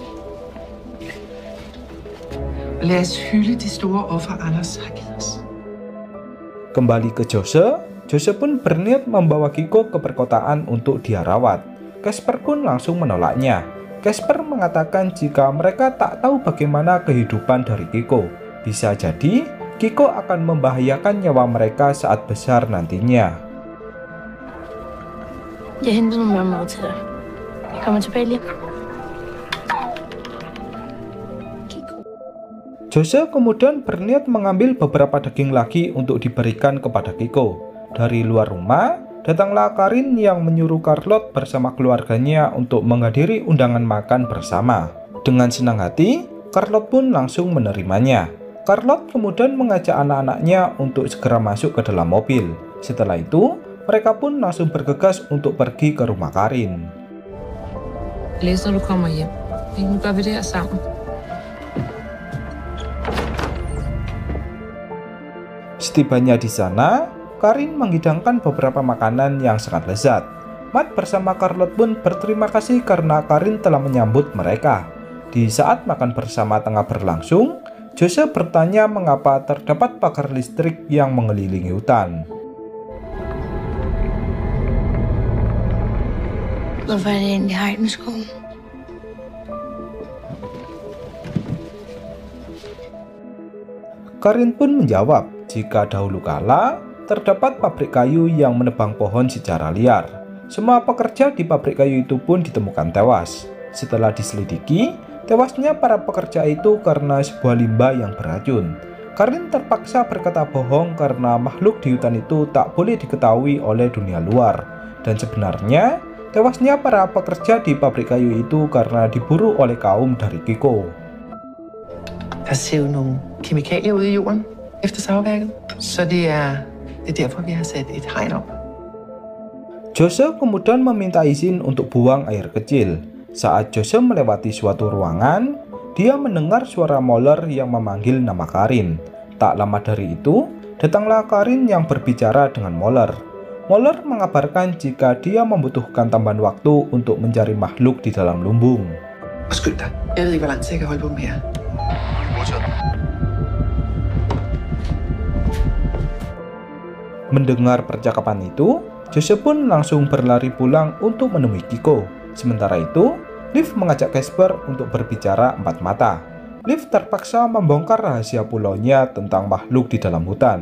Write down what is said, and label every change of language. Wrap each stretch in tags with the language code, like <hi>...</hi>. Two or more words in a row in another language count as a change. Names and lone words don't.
<da>Lad os hylde det store offer, Anders har givet os.</da> <id>Kembali ke Jose, Jose pun berniat membawa Kiko ke perkotaan untuk dia rawat. Casper pun langsung menolaknya. Casper mengatakan jika mereka tak tahu bagaimana kehidupan dari Kiko. Bisa jadi, Kiko akan membahayakan nyawa mereka saat besar nantinya.</id> <da>Jeg henter noget mad til dig. Jeg kommer tilbage lige.</da> <id>Jose kemudian berniat mengambil beberapa daging lagi untuk diberikan kepada Kiko. Dari luar rumah, datanglah Karin yang menyuruh Charlotte bersama keluarganya untuk menghadiri undangan makan bersama. Dengan senang hati, Charlotte pun langsung menerimanya. Charlotte kemudian mengajak anak-anaknya untuk segera masuk ke dalam mobil. Setelah itu, mereka pun langsung bergegas untuk pergi ke rumah Karin.</id> <da>Læs, når du kommer hjem. Nu gør vi det her sammen.</da> <id>Setibanya di sana, Karin menghidangkan beberapa makanan yang sangat lezat. Matt bersama Charlotte pun berterima kasih karena Karin telah menyambut mereka. Di saat makan bersama tengah berlangsung, Jose bertanya mengapa terdapat pagar listrik yang mengelilingi hutan.</id> <da>Hvorfor er det egentlig hegn i skoven?</da> <id>Karin pun menjawab jika dahulu kala terdapat pabrik kayu yang menebang pohon secara liar. Semua pekerja di pabrik kayu itu pun ditemukan tewas. Setelah diselidiki, tewasnya para pekerja itu karena sebuah limbah yang beracun. Karin terpaksa berkata bohong karena makhluk di hutan itu tak boleh diketahui oleh dunia luar. Dan sebenarnya, tewasnya para pekerja di pabrik kayu itu karena diburu oleh kaum dari Kiko.</id> <da>Der ser jo nogle kemikalier ude i jorden efter savværket, så det er derfor, vi har sat et hegn op.</da> <id>Jose kemudian meminta izin untuk buang air kecil. Saat Jose melewati suatu ruangan, dia mendengar suara Moller yang memanggil nama Karin. Tak lama dari itu, datanglah Karin yang berbicara dengan Moller. Moller mengabarkan jika dia membutuhkan tambahan waktu untuk mencari makhluk di dalam lumbung.</id> <da>Og skynd dig. Jeg ved ikke, hvor lang tid jeg kan holde på dem her.</da> <id>Mendengar percakapan itu, Jose pun langsung berlari pulang untuk menemui Kiko. Sementara itu, Liv mengajak Casper untuk berbicara empat mata. Liv terpaksa membongkar rahasia pulaunya tentang makhluk di dalam hutan.</id>